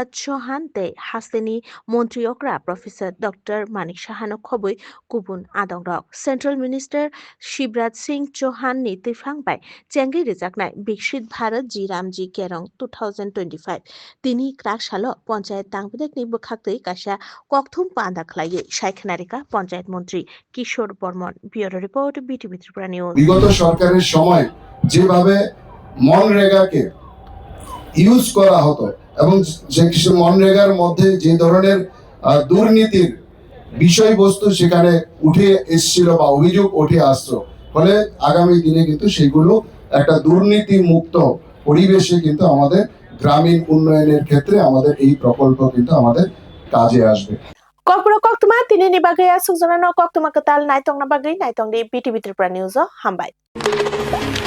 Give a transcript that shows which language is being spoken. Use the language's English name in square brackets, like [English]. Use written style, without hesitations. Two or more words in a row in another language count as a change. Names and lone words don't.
[Kok Borok] चौहान ते हास्तेनि मन्त्रियक्रा प्रोफेसर डॉक्टर मानिक साहानो खबै गुबुन आदंरक [English] central minister [Kok Borok] शिवराज सिंह चौहान नि तिफांबाय चेंगि रिजाकनाय विकसित भारत जी रामजी केरं 2025 तिनि क्राकशालो पंचायत तांबदेकनि बोखाक्तै कायसा ककथुम पान्दा खलायै सायखनारिका पंचायत मंत्री किशोर बर्मन [English] bureau report [Kok Borok] बीटीवी त्रिपुरा নিউজ। [Bangla] বিগত সরকারের সময় যেভাবে মনরেগাকে ইউজ করা হতো এবং যে মনরেগার মধ্যে যে ধরনের দুর্নীতির বিষয়বস্তু সেখানে উঠে এসেছিল বা অভিযোগ উঠে আসতো, ফলে আগামী দিনে কিন্তু সেগুলো একটা দুর্নীতি মুক্ত পরিবেশে কিন্তু আমাদের গ্রামীণ উন্নয়নের ক্ষেত্রে আমাদের এই প্রকল্প কিন্তু আমাদের কাজে আসবে। [Kok Borok] Kokpro koktuma tini ni bagaya sukjana no koktuma ketal naitong na bagay naitong di BTV Tripura News hambai.